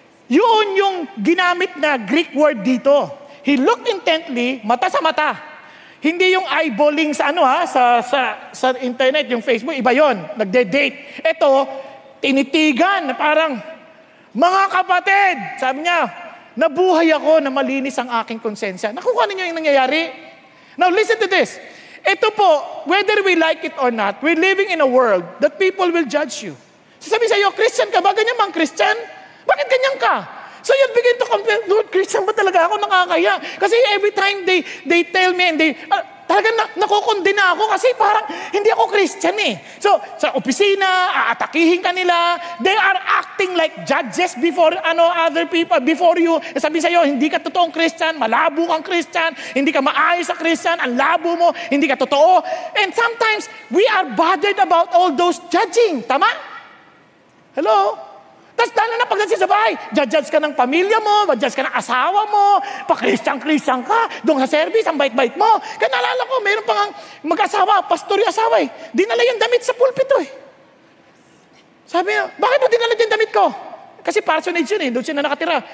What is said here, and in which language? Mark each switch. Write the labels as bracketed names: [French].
[Filipino] Yun yung ginamit na Greek word dito. [English] He looked intently, [Filipino] mata sa mata. Hindi yung eyeballing sa sa internet, yung Facebook, iba yon, nagde-date. Ito, tinitigan na parang, mga kapatid, sabi niya, nabuhay ako na malinis ang aking konsensya. Nakuha ninyo yung nangyayari. [English] Now listen to this. [Filipino] Ito po, [English] whether we like it or not, we're living in a world that people will judge you. [Filipino] Sasabihin sa iyo, Christian ka ba? Ganyan bang Christian? Bakit ganyan ka? [English] So you begin to compare, [Filipino] Lord, Christian ba talaga ako? Nakakaya. Kasi [English] every time they tell me [Filipino] and talagang nakukondena ako kasi parang hindi ako Christian eh. So, sa opisina, aatakihin ka nila. [English] They are acting like judges before other people, before you. [Filipino] Sabi sa'yo, hindi ka totoong Christian, malabo kang Christian, hindi ka maayos sa Christian, ang labo mo, hindi ka totoo. [English] And sometimes, we are bothered about all those judging. [Filipino] Tama? Hello? Tapos lalo na pagdating sa bahay, judge ka ng pamilya mo, judge ka ng asawa mo, pa-Christian ka, doon sa service, ang bait-bait mo. Kaya naalala ko, mayroon pang mag-asawa, pastor yung asawa eh. Dinala yung damit sa pulpito eh. Sabi niya, bakit mo dinala yung damit ko? Kasi parsonage yun eh, doon siya na nakatira.